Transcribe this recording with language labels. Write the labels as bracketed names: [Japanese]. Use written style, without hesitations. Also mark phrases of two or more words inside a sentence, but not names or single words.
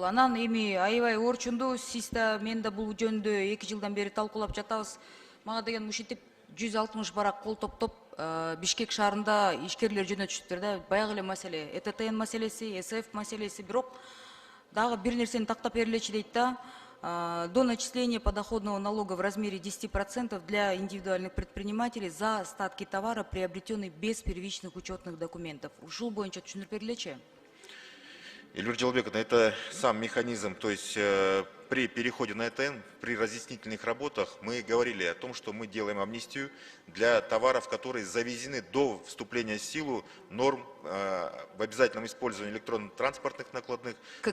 [Kyrgyz] Анан эми аябай орчундуу, сиз да мен да бул жөнүндө 2 жылдан бери талкуулап жатабыз. Мага деген ушинтип 160 барак кол топтоп Бишкек шаарында ишкерлер жөнөтүшүптүр да. Баягы эле маселе, ЭТТН маселеси, СФ маселеси, бирок дагы бир нерсени тактап берилечи дейт да. [Russian] До начисления подоходного налога в размере 10% для индивидуальных предпринимателей за остатки товара, приобретенные без первичных учетных документов. [Kyrgyz] Ушул боюнча түшүндүрүп берилечи? [Russian] Эльвира Джалбековна, это сам механизм, то есть при переходе на ЭТН, при разъяснительных работах мы говорили о том, что мы делаем амнистию для товаров, которые завезены до вступления в силу норм в обязательном использовании электронно-транспортных накладных. ККМ.